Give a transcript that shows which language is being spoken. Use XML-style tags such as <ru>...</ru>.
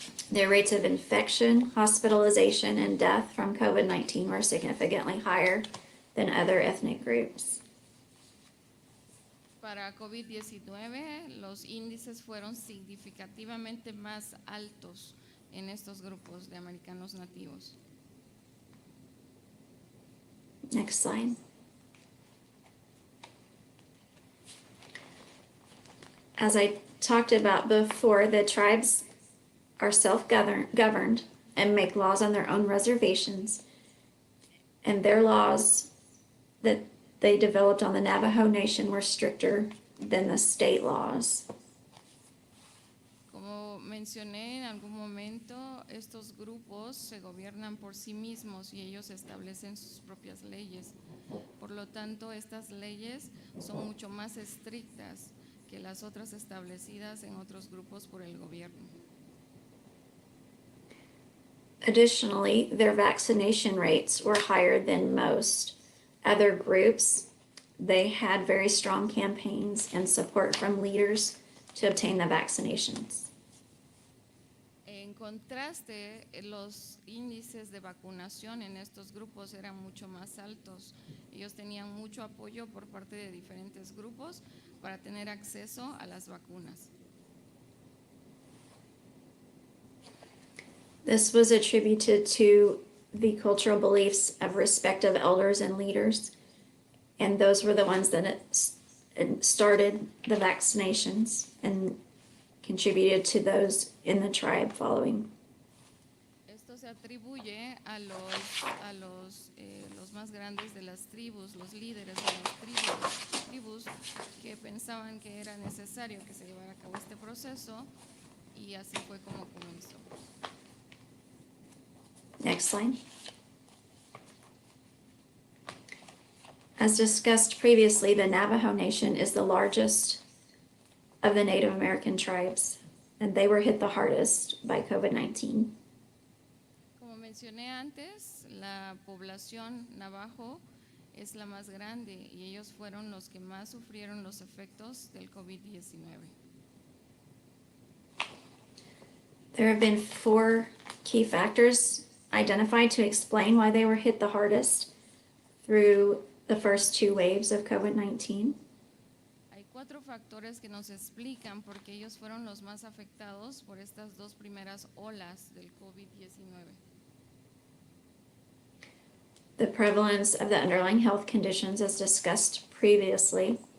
<en>Their rates of infection, hospitalization, and death from COVID-19 were significantly higher than other ethnic groups.</en> <es>Para COVID-19, los índices fueron significativamente más altos en estos grupos de americanos nativos.</es> <en>Next slide. As I talked about before, the tribes are self-governed and make laws on their own reservations, and their laws that they developed on the Navajo Nation were stricter than the state laws.</en> <es>Como mencioné en algún momento, estos grupos se gobiernan por sí mismos y ellos establecen sus propias leyes. Por lo tanto, estas leyes son mucho más estrictas que las otras establecidas en otros grupos por el gobierno.</es> <en>Additionally, their vaccination rates were higher than most other groups. They had very strong campaigns and support from leaders to obtain the vaccinations.</en> <es>En contraste, los índices de vacunación en estos grupos eran mucho más altos. Ellos tenían mucho apoyo por parte de diferentes grupos para tener acceso a las vacunas.</es> <en>This was attributed to the cultural beliefs of respect of elders and leaders, and those were the ones that started the vaccinations and contributed to those in the tribe following.</en> <es>Esto se atribuye a los más grandes de las tribus, los líderes de las tribus que pensaban que era necesario que se llevara a cabo este proceso, y así fue como comenzó.</es> <en>Next slide. As discussed previously, the Navajo Nation is the largest of the Native American tribes, and they were hit the hardest by COVID-19.</en> <es>mencioné antes, la población navajo es la más grande y ellos fueron los que más sufrieron los efectos del COVID-19.</es> <en>There have been 4 key factors identified to explain why they were hit the hardest through the first 2 waves of COVID-19.</en> <es>Hay 4 factores que nos explican por qué ellos fueron los más afectados por estas 2 primeras olas del COVID-19.</es> <en>The prevalence of the underlying health conditions as discussed previously,</en>